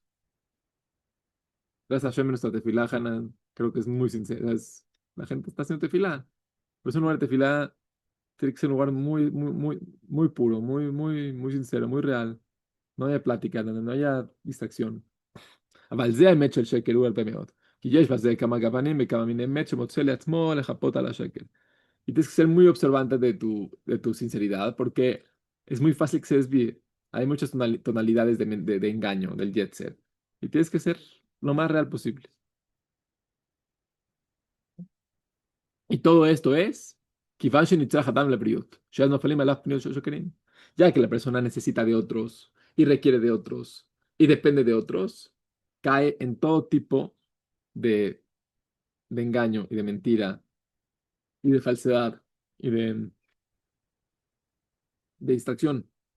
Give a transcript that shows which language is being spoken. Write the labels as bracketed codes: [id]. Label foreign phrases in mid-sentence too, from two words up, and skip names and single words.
[es] Gracias a Hashem en nuestra tefilá, Hanan, creo que es muy sincera. La gente está haciendo tefilá. Por eso un lugar de tefilá tiene que ser un lugar muy puro, muy sincero, muy real. No haya plática, no haya distracción. [he] אבל זה האמת של שקר, הוא הרבה מאוד. כי יש בזה כמה גוונים וכמה מיני אמת שמוצא לעצמו לחפות על השקר. [es] Y tienes que ser muy observante de tu sinceridad porque es muy fácil que se desvíe. Hay muchas tonalidades de engaño, del [en] jet set. [es] Y tienes que ser lo más real posible. Y todo esto es [he] כיוון שנצרך אדם לבריאות, שאז נופלים עליו פניות של שקרים. [es] Ya que la persona necesita de otros y requiere de otros y depende de otros, cae en todo tipo de engaño y de mentira y de falsedad y de distracción.